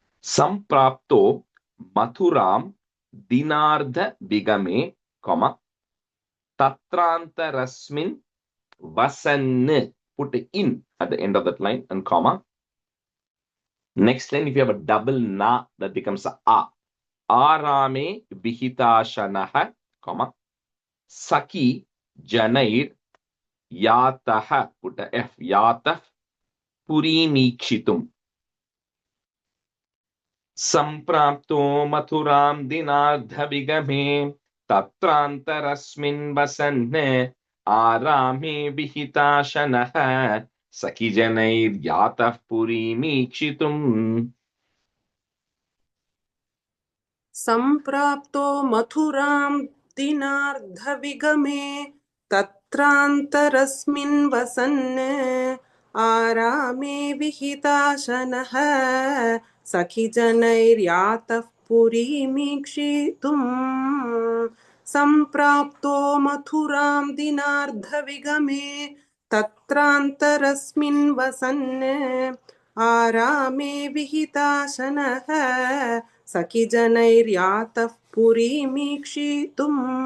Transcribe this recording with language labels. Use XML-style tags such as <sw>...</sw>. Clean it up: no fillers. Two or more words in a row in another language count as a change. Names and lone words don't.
<sa>सम्प्राप्तो मथुरां दिनार्ध विगमे, comma, तत्रान्तरस्मिन् वसन्.</sa> <en>Put in at the end of that line and comma. Next line, if you have a double na, that becomes a.</en> <sa>आरामे विहिताशनः, comma, सखि जनैर् यातः,</sa> <en>put a F,</en> <sa>यातः पुरीमीक्षितुम्. सम्प्राप्तो मथुरां दिनार्धविगमे तत्रान्तरस्मिन् वसन् आरामे विहिताशनः सखि जनैर् यातः पुरीमीक्षितुम्. सम्प्राप्तो मथुरां दिनार्धविगमे तत्रान्तरस्मिन् वसन् आरामे विहिताशनः सखिजनैर्यातः पुरीमीक्षितुम् सम्प्राप्तो मथुरां दिनार्धविगमे तत्रान्तरस्मिन् वसन् आरामे विहिताशनः सखिजनैर्यातः पुरीमीक्षितुम्</sa>